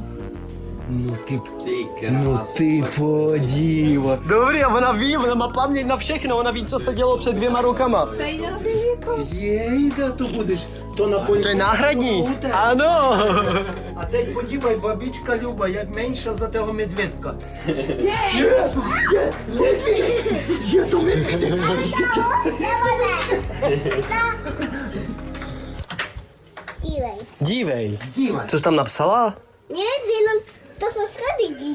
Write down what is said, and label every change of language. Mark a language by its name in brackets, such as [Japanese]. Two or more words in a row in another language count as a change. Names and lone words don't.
[Czech] No ty Ty podívat. Dobrý, a ona ví, ona má paměť na všechno, ona ví, co se dělo před 2 rokama. Jejda, to budeš To na polі. To je náhradní. Ano. А teď podívej, babička [Ukrainian] Люба, як менша за того медведка. [Czech] Je to medvědek. Dívej. Dívej. Dívej. Co jsi tam napsala? Ne, jenom to jsou schody.